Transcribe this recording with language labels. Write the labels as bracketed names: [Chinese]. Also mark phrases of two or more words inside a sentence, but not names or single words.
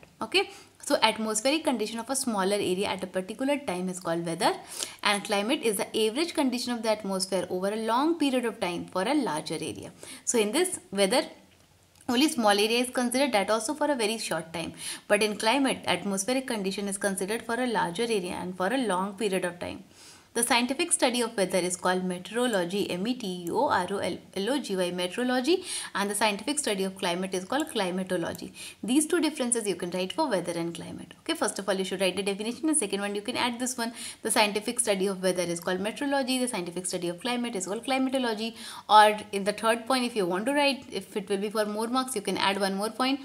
[English] Okay, so atmospheric condition of a smaller area at a particular time is called weather, and climate is the average condition of the atmosphere over a long period of time for a larger area. So in this weather, only small area is considered, that also for a very short time. But in climate, atmospheric condition is considered for a larger area and for a long period of time. The scientific study of weather is called meteorology, M-E-T-E-O-R-O-L-O-G-Y, meteorology, and the scientific study of climate is called climatology. These 2 differences you can write for weather and climate. Okay, first of all, you should write the definition, and second one you can add this one. The scientific study of weather is called meteorology, the scientific study of climate is called climatology. Or in the third point, if you want to write, if it will be for more marks, you can add one more point.